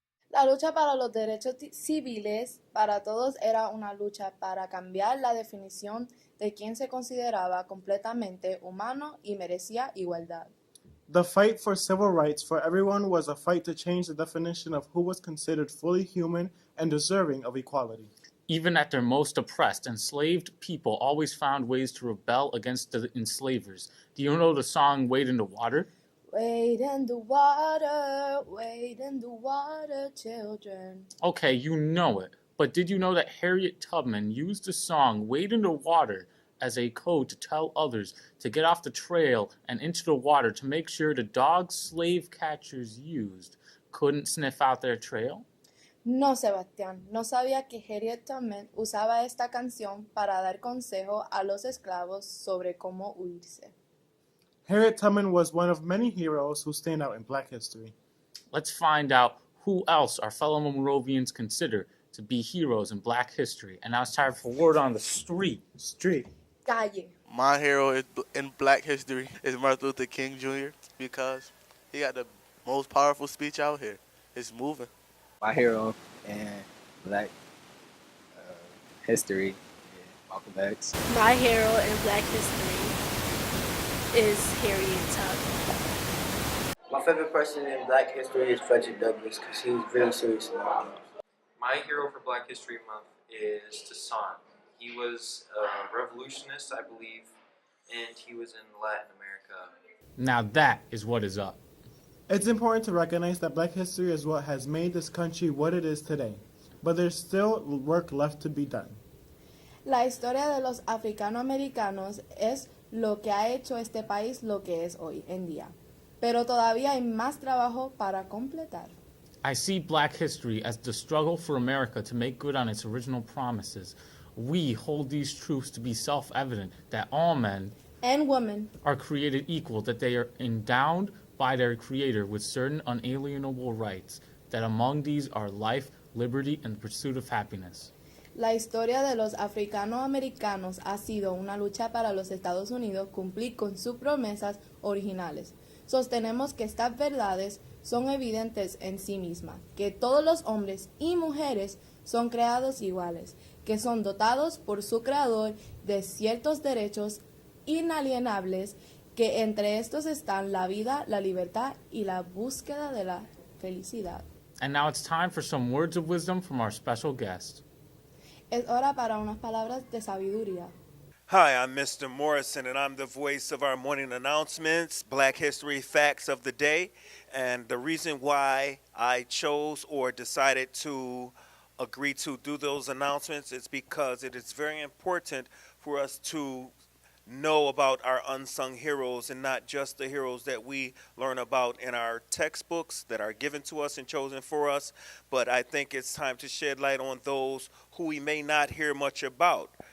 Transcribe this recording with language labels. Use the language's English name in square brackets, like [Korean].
[Spanish] La lucha para los derechos civiles para todos era una lucha para cambiar la definición de quien se consideraba completamente humano y merecía igualdad. [English] The fight for civil rights for everyone was a fight to change the definition of who was considered fully human and deserving of equality. Even at their most oppressed, enslaved people always found ways to rebel against the enslavers. Do you know the song Wade in the Water? Wade in the water, children. Okay, you know it. But did you know that Harriet Tubman used the song Wade in the Water as a code to tell others to get off the trail and into the water to make sure the dogs slave catchers used couldn't sniff out their trail? [Spanish] No, Sebastián, no sabía que Harriet Tubman usaba esta canción para dar consejo a los esclavos sobre cómo huirse. [English] Harriet Tubman was one of many heroes who stand out in Black history. Let's find out who else our fellow Monrovians consider to be heroes in Black history. And now it's time for Word on the Street. [Spanish] Calle. [English] My hero in Black history is Martin Luther King Jr. because he got the most powerful speech out here. It's moving. My hero in Black history is Malcolm X. My hero in Black history is Harriet Tubman. My favorite person in Black history is Frederick Douglass because he was very serious about things. My hero for Black History Month is Toussaint. He was a revolutionist, I believe, and he was in Latin America. Now that is what is up. It's important to recognize that Black history is what has made this country what it is today, but there's still work left to be done. [Spanish] La historia de los africanoamericanos es lo que ha hecho este país lo que es hoy en día, pero todavía hay más trabajo para completar. [English] I see Black history as the struggle for America to make good on its original promises. We hold these truths to be self-evident that all men and women are created equal, that they are endowed by their Creator with certain unalienable rights, that among these are life, liberty, and the pursuit of happiness. [Spanish] La historia de los africanoamericanos ha sido una lucha para los Estados Unidos cumplir con sus promesas originales. Sostenemos que estas verdades son evidentes en sí mismas, que todos los hombres y mujeres son creados iguales, que son dotados por su Creador de ciertos derechos inalienables, que entre estos están la vida, la libertad y la búsqueda de la felicidad. [English] And now it's time for some words of wisdom from our special guest. [Spanish] Es hora para unas palabras de sabiduría. [English] Hi, I'm Mr. Morrison, and I'm the voice of our morning announcements, Black History Facts of the Day. And the reason why I chose or decided to agree to do those announcements is because it is very important for us to know about our unsung heroes and not just the heroes that we learn about in our textbooks that are given to us and chosen for us, but I think it's time to shed light on those who we may not hear much about.